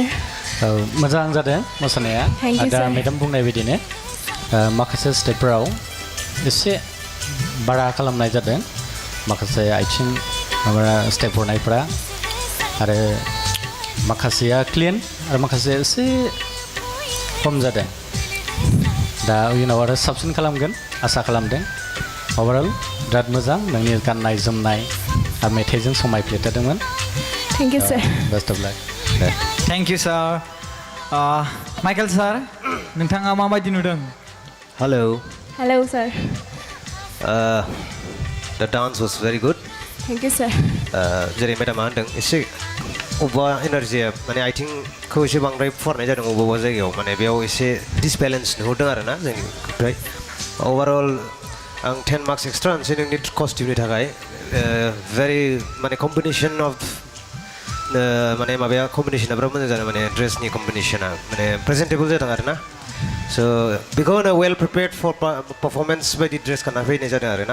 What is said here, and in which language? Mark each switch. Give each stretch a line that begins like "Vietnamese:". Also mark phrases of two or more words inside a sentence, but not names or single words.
Bodo: औ मोजां जादों मोसानाया दा मेडाम बुंनाय बायदिनो माखासे स्टेपफोराव एसे बारा खालामनाय जादों माखासे आथिं माबा स्टेप हरनायफोरा आरो माखासेया क्लिन आरो माखासे एसे खम जादों दा उनाव आरो साबसिन खालामगोन आसा खालामदों अभारअल बिराद मोजां नोंनि गाननाय जोमनाय आरो मेथाइजों समायफ्लेथारदोंमोन
English: thank you sir best of luck thank you sir Michael sir
Bodo: नोंथाङा माबायदि नुदों
English: हेलौ सार the dance was very good thank you sir
Bodo: जेरै मेडामा होनदों एसे अबेबा एनार्जिया माने आथिंखौ एसे बांद्राय फुवारनाय जादों अबेबा जायगायाव माने बेयाव एसे डिसबेलेन्स नुहरदों आरो ना जोंनिफ्राय अभारअल आं
English: 10 marks extra
Bodo: होनोसै नोंनि कस्टिउमनि थाखाय भेरि माने
English: combination of
Bodo: माने माबाया कम्बिनेसना बिराद मोजां जादों माने ड्रेसनि कम्बिनेसना माने प्रेजेन्टेबल जादों आरो ना स' बेखौ होनो
English: well prepared for performance
Bodo: बायदि ड्रेस गानना फैनाय जादों आरो ना